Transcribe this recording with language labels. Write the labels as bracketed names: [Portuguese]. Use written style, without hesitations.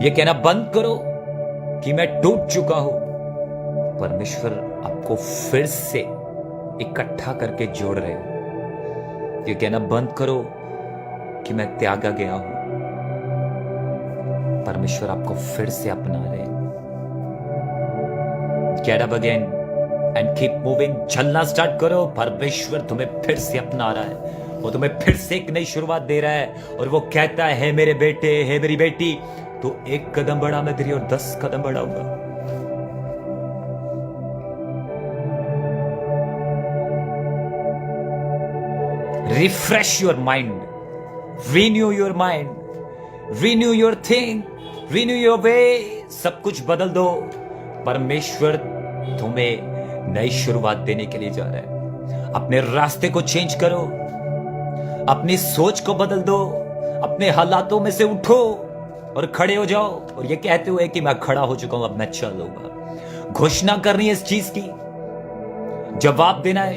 [Hindi] ये कहना बंद करो कि मैं टूट चुका हूं, परमेश्वर आपको फिर से इकट्ठा करके जोड़ रहे हैं। ये कहना बंद करो कि मैं त्यागा गया हूं, परमेश्वर आपको फिर से अपना रहे हैं। [English] Get up again and keep moving, [Hindi] चलना स्टार्ट करो। परमेश्वर तुम्हें फिर से अपना रहा है, वो तुम्हें फिर से एक नई शुरुआत दे रहा है, और वो कहता है, मेरे बेटे, हे मेरी बेटी, तो 1 कदम बढ़ा, मैं तेरी और 10 कदम बढ़ाऊंगा। [English] Refresh your mind, renew your mind, renew your thing, renew your way, [Hindi] सब कुछ बदल दो। परमेश्वर तुम्हें नई शुरुआत देने के लिए जा रहा है। अपने रास्ते को चेंज करो, अपनी सोच को बदल दो, अपने हालातों में से उठो और खड़े हो जाओ, और ये कहते हुए कि मैं खड़ा हो चुका हूं, अब मैं चलूंगा। घोषणा करनी है इस चीज की, जवाब देना है।